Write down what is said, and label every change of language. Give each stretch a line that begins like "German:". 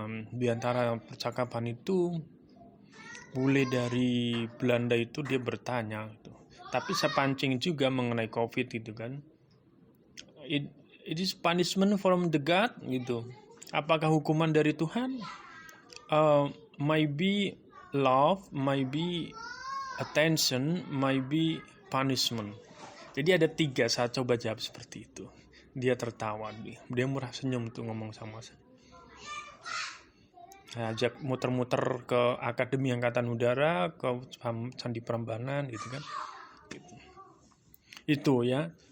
Indonesian: Di antara percakapan itu, bule dari Belanda itu dia bertanya gitu. Tapi saya pancing juga mengenai COVID itu kan.
English: It is punishment from the God
Indonesian: gitu. Apakah hukuman dari Tuhan?
English: Might be love, might be attention, might be punishment.
Indonesian: Jadi ada 3, saya coba jawab seperti itu. Dia tertawa, dia murah senyum tuh ngomong sama saya. Saya ajak muter-muter ke Akademi Angkatan Udara, ke Candi Prambanan gitu kan. Itu ya.